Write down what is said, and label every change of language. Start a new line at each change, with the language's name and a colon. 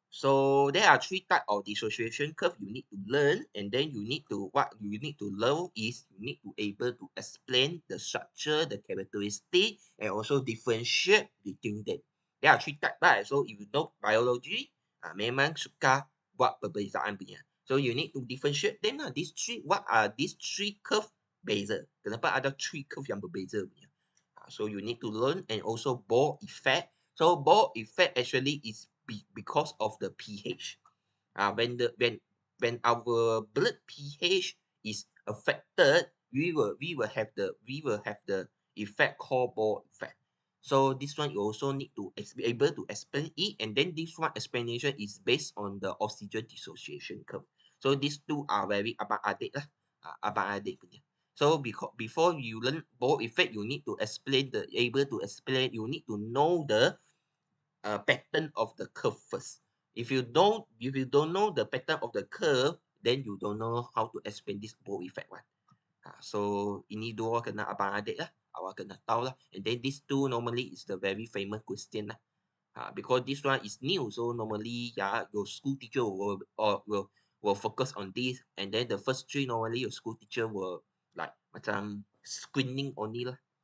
English: So there are three types of dissociation curve you need to learn, and then what you need to learn is you need to able to explain the structure, the characteristic, and also differentiate between them. There are three types, right? So if you know biology,
Malay: memang suka buat perbezaan punya.
English: So you need to differentiate them lah. What are these three curve beza?
Malay: Kenapa ada
English: three curve
Malay: yang berbeza punya?
English: So you need to learn, and also Bohr effect. So Bohr effect actually is because of the pH. When our blood pH is affected, we will have the effect called Bohr effect. So this one you also need to be able to explain it, and then this one explanation is based on the oxygen dissociation curve. So these two are very abang-adik lah, abang-adik punya. So before you learn Bohr effect, you need to you need to know the pattern of the curve first. If you don't know the pattern of the curve, then you don't know how to explain this Bohr effect one.
Malay: So ini dua kena abang-adik lah, awak kena tahu lah.
English: And then these two normally is the very famous question lah. Because this one is new, so normally your school teacher will focus on this, and then the first three normally your school teacher will like macam screening only lah.